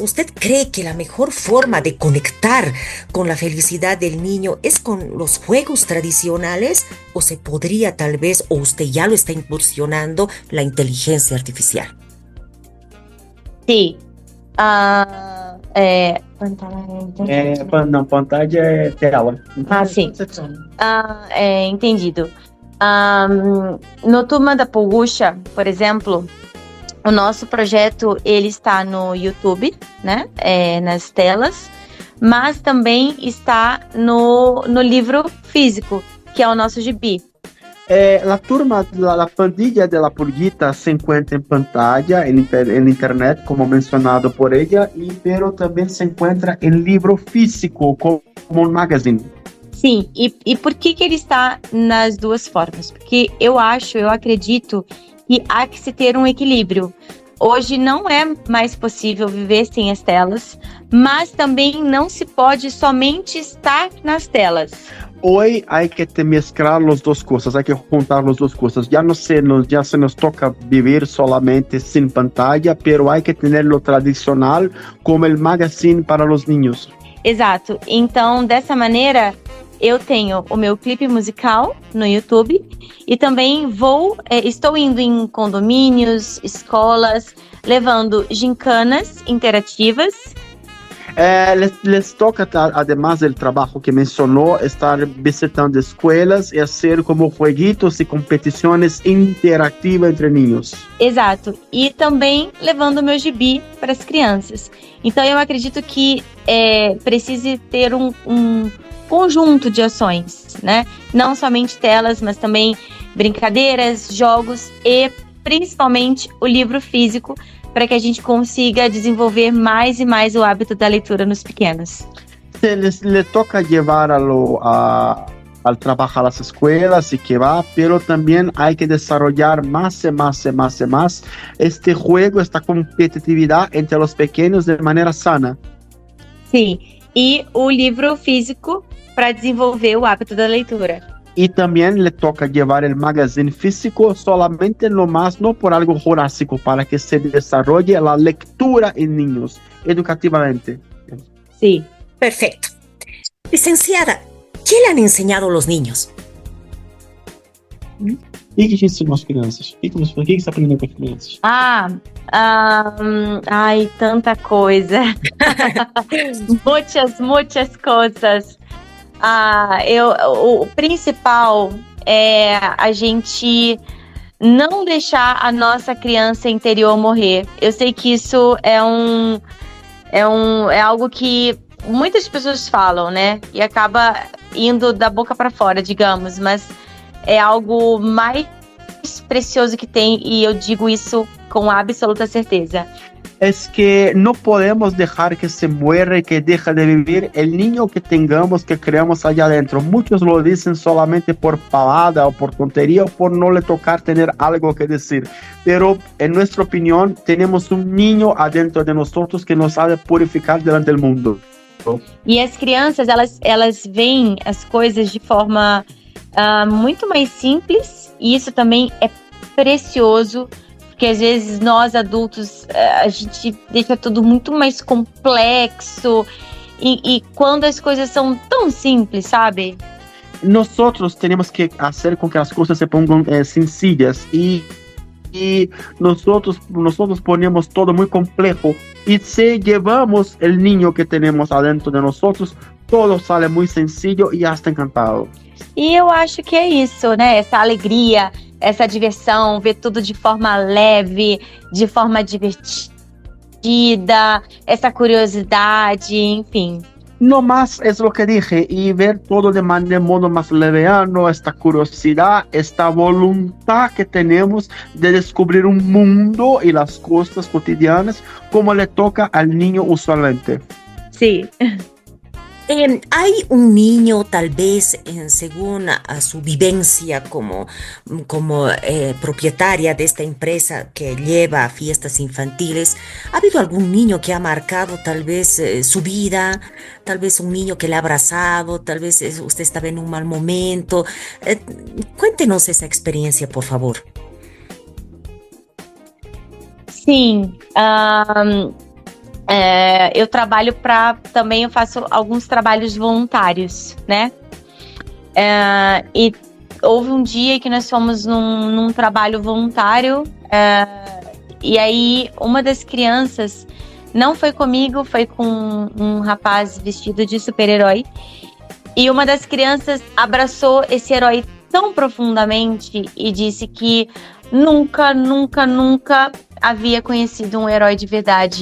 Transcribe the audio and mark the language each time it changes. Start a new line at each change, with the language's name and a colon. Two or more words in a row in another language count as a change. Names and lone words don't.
Spanish: ¿Usted cree que la mejor forma de conectar con la felicidad del niño es con los juegos tradicionales o se podría tal vez, o usted ya lo está incursionando, la inteligencia artificial? Sí.
Portuguese: Na pantalla tela. Sim. Entendido. No Turma da Polgucha, por exemplo, o nosso projeto ele está no YouTube, né? Nas telas, mas também está no livro físico, que é o nosso gibi.
Spanish: La turma, la pandilla de la pulguita se encuentra en pantalla, en internet, como mencionado por ella, pero también se encuentra en libro físico, como un magazine.
Portuguese: Sim, e por que ele está nas duas formas? Porque eu acredito que há que se ter um equilíbrio. Hoje não é mais possível viver sem as telas, mas também não se pode somente estar nas telas.
Spanish: Hoy hay que mezclar las dos cosas, hay que juntar las dos cosas. Ya se nos toca vivir solamente sin pantalla, pero hay que tener lo tradicional como el magazine para los niños.
Portuguese: Exato. Então, dessa maneira, eu tenho o meu clipe musical no YouTube e também estou indo em condomínios, escolas, levando gincanas interativas.
Spanish: Les toca, además del trabajo que mencionó, estar visitando escuelas y hacer como jueguitos y competiciones interactivas entre niños.
Portuguese: Exato. E também levando o meu gibi para as crianças. Então eu acredito que precise ter um conjunto de ações, né? Não somente telas, mas também brincadeiras, jogos e principalmente o livro físico, para que a gente consiga desenvolver mais e mais o hábito da leitura nos pequenos.
Spanish: Le toca llevar al trabajo a las escuelas y que va, pero también hay que desarrollar más y más este juego, esta competitividad entre los pequeños de manera sana.
Portuguese: Sim, e o livro físico para desenvolver o hábito da leitura.
Spanish: Y también le toca llevar el magazine físico solamente no por algo jurásico, para que se desarrolle la lectura en niños, educativamente. Sí. Perfecto. Licenciada, ¿qué le han enseñado los niños?
Portuguese: E o que ensinou as crianças? O que você aprendeu com as crianças? Ai, tanta coisa. muitas coisas. O principal é a gente não deixar a nossa criança interior morrer. Eu sei que isso é algo que muitas pessoas falam, né? E acaba indo da boca para fora, digamos, mas é algo mais precioso que tem, e eu digo isso com absoluta certeza.
Spanish: Es que no podemos dejar que se muera y que deje de vivir el niño que tengamos, que creamos allá adentro. Muchos lo dicen solamente por pavada o por tontería o por no le tocar tener algo que decir. Pero en nuestra opinión tenemos un niño adentro de nosotros que nos ha de purificar delante del mundo.
Portuguese: E as crianças, elas veem as coisas de forma muito mais simples, e isso também é precioso, porque às vezes nós adultos, a gente deixa tudo muito mais complexo, e quando as coisas são tão simples, sabe?
Spanish: Nosotros tenemos que hacer con que las cosas se pongan sencillas, y nosotros ponemos todo muy complejo, y si llevamos el niño que tenemos adentro de nosotros, todo sale muy sencillo y hasta encantado.
Portuguese: E eu acho que é isso, né? Essa alegria, essa diversão, ver tudo de forma leve, de forma divertida, essa curiosidade, enfim.
Spanish: No más es lo que dije, y ver todo de modo más leviano, esta curiosidad, esta voluntad que tenemos de descubrir un mundo y las cosas cotidianas como le toca al niño usualmente. Sí. ¿Hay un niño, tal vez, según a su vivencia como propietaria de esta empresa que lleva a fiestas infantiles, ha habido algún niño que ha marcado tal vez su vida, tal vez un niño que le ha abrazado, tal vez usted estaba en un mal momento? Cuéntenos esa experiencia, por favor.
Portuguese: Sim, eu trabalho também eu faço alguns trabalhos voluntários, né? E houve um dia que nós fomos num trabalho voluntário, e aí uma das crianças, não foi comigo, foi com um rapaz vestido de super-herói, e uma das crianças abraçou esse herói tão profundamente e disse que nunca havia conhecido um herói de verdade.